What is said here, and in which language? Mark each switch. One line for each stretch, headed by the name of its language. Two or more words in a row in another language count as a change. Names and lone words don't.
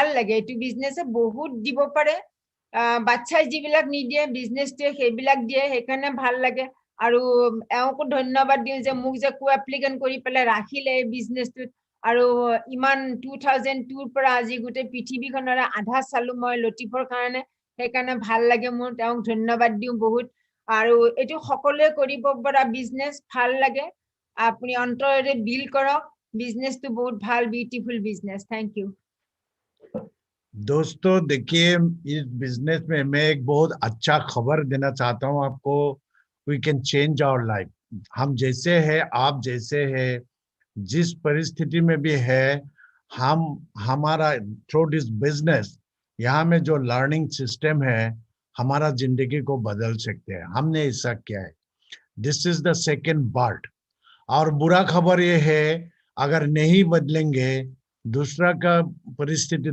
Assamese: লাগে এইটো বিজনেছে বহুত দিব পাৰে বাচ্চাই যিবিলাক নিদিয়ে বিজনেছটোৱে সেইবিলাক দিয়ে সেইকাৰণে ভাল লাগে আৰু এওঁকো ধন্যবাদ দিওঁ যে মোক যে
English: co applicant
Assamese: কৰি পেলাই ৰাখিলে এই বিজনেছটোত আৰু ইমান 2002 পৰা আজি গোটেই পৃথিৱীখনৰ আধা চালো মই লতিফৰ কাৰণে সেইকাৰণে ভাল লাগে মোৰ তেওঁক ধন্যবাদ দিওঁ বহুত আৰু এইটো সকলোৱে কৰিব পৰা বিজনেছ ভাল লাগে আপুনি অন্তৰেৰে বিল কৰক
Hindi: बिजनेस तो बहुत भाल ब्यूटीफुल बिजनेस
English: thank you
Hindi: दोस्तों देखिए इस बिजनेस में मैं एक बहुत अच्छा खबर देना चाहता हूं आपको
English: we can change our life
Hindi: हम जैसे हैं आप जैसे हैं जिस परिस्थिति में भी है हम हमारा
English: through this business
Hindi: यहाँ में जो
English: learning system
Hindi: है हमारा जिंदगी को बदल सकते हैं हमने ऐसा किया है
English: this is the second part
Hindi: और बुरा खबर ये है अगर नहीं बदलेंगे दूसरा का परिस्थिति